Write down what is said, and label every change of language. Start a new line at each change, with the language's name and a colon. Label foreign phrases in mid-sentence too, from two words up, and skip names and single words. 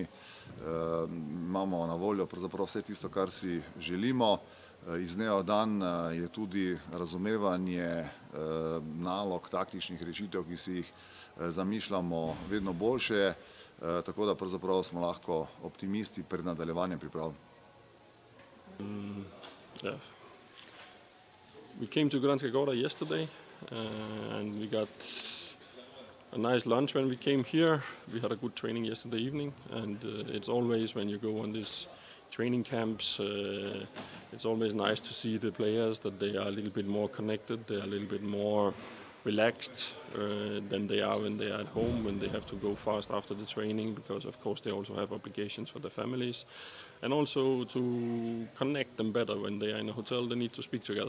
Slovenian: Imamo na voljo pravzaprav vse tisto, kar si želimo. Iz dneva v dan je tudi razumevanje nalog, taktičnih rešitev, ki si jih zamišljamo, vedno boljše, tako da pravzaprav smo lahko optimisti pred nadaljevanjem priprav.
English: We came to Kranjska Gora yesterday and we got a nice lunch when we came here. We had a good training yesterday evening, and it's always when you go on these training camps, it's always nice to see the players that they are a little bit more connected, they are a little bit more relaxed than they are when they are at home, when they have to go fast after the training, because of course they also have obligations for their families, and also to connect them better when they are in a hotel. They need to speak together.